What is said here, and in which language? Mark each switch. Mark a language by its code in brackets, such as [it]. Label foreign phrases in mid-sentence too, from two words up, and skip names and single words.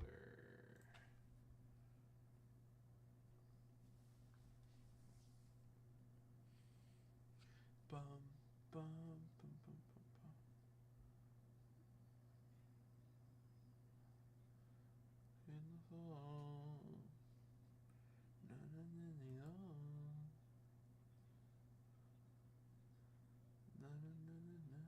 [en] Bum, bum, bum, bum, bum, bum. In the fall. Na, na, na, na, na. Na, na, na, na, na.